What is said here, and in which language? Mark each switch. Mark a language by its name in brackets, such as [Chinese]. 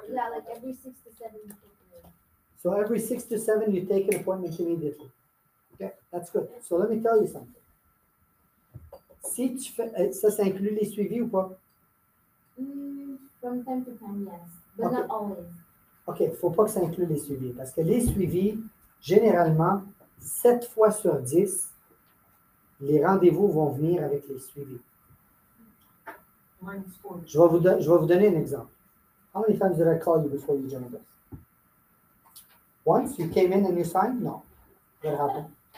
[English] Yeah, like every 6 to 7 you take it. So every 6 to 7, you take an appointment immediately. Okay, that's good. So let me tell you something. [French] Si tu fais, ça inclut les suivis ou pas? [English] From time to time, yes. But Okay. not always. [French] OK, il ne faut pas que ça inclue les suivis. Parce que les suivis, généralement, 7 fois sur 10, les rendez-vous vont venir avec les suivis. Je vais vous donner un exemple. [English] How many times did I call you before you joined us? Once? You came in and you signed? No. What happened?